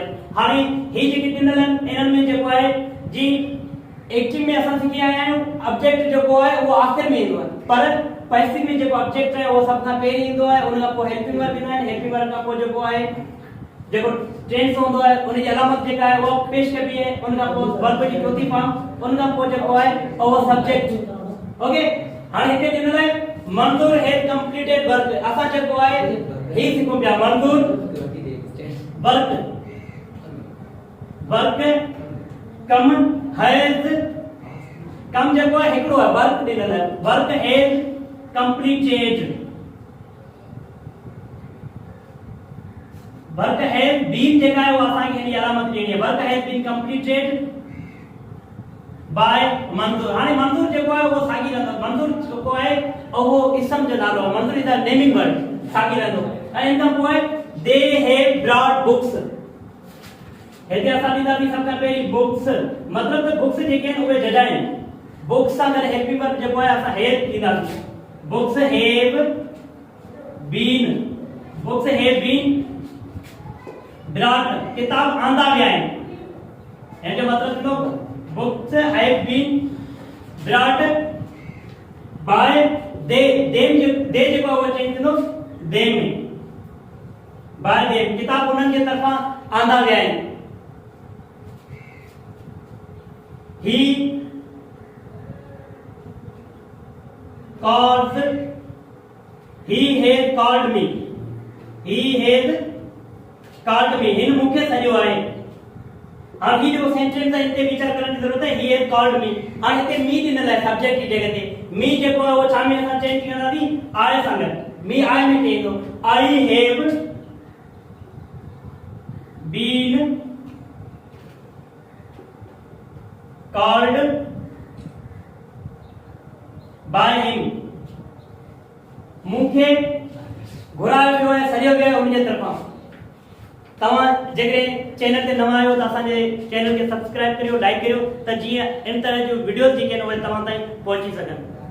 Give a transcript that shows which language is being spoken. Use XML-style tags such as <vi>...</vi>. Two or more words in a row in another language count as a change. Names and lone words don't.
<sd>हाणे ही जेके ॾिनल आहिनि इन्हनि में जेको आहे जी एक्टिव में असां सिखी आया आहियूं ऑब्जेक्ट जेको आहे उहो आख़िर में ईंदो आहे, पर पैसिव में जेको ऑब्जेक्ट आहे उहो सभ खां पहिरीं ईंदो आहे। उन खां पोइ</sd> <en>helping verb</en> <sd>ईंदा आहिनि।</sd> <en>helping verb</en> <sd>खां पोइ जेको आहे जेको टेंस हूंदो आहे उन जी अलामत जेका आहे उहो पेश कबी आहे। उन खां पोइ वर्ब जी चौथी फॉर्म, उन खां पोइ जेको आहे उहो सब्जेक्ट। ओके, हाणे हिते ॾिनल आहे मंजूर</sd> <en>has completed work.</en> <sd>असां जेको आहे ही सिखूं पिया मंजूर वर्क कम हैज, कम जेको आहे हिकिड़ो आहे, वर्क ॾिनल आहे,</sd> <en>work has completed. work has been</en> <sd>जेका है वो असांखे हिन अलामत ॾियणी आहे।</sd> <en>work has been completed by Manzoor.</en> <sd>हाणे मंजूर जेको आहे वो साॻी रहंदो। मंजूर जेको आहे उहो इसम जो नालो आहे।</sd> <en>Manzoor is a naming word,</en> <sd>साॻी रहंदो। ऐं इन खां पोइ</sd> <en>they have brought books.</en> <sd>हिते असां ॾींदासीं सभ खां पहिरीं बुक्स, मतिलबु त बुक्स जेके आहिनि उहे जजा आहिनि। बुक्स सां गॾु</sd> <en>helping verb</en> <sd>जेको आहे असां हैव ॾींदासीं।</sd> <en>books have been brought,</en> <sd>किताब आंदा विया आहिनि। हिन जो मतिलबु थींदो</sd> <en>books have been brought by they</en> <sd>जेको आहे उहो चेंज थींदो देम में,</sd> <en>by them,</en> <sd>किताब उन्हनि जे तरफ़ां आंदा विया आहिनि।</sd> <en>He has called me.</en> <sd>हिन मूंखे सॼो आहे। हाणे ही जेको सेंटेंस आहे हिते वीचार करण जी ज़रूरत है।</sd> <en>he has called me।</en> <sd>हाणे हिते मी ॾिनल आहे सब्जेक्ट जी जॻह ते। मी जेको आहे उहो छा में असां चेंज कंदासीं? आए सां गॾु। मी आए में चईंदो</sd> <en>I have been called by him</en> <sd>मूंखे घुरायो वियो ऐं सॾियो वियो आहे उनजे तरफ़ां। तव्हां जेकॾहिं चैनल ते नवां आहियो त असांजे चैनल खे सब्सक्राइब करियो, लाइक करियो त जीअं इन तरह जूं वीडियोस जेके आहिनि उहे तव्हां ताईं पहुची सघनि।</sd>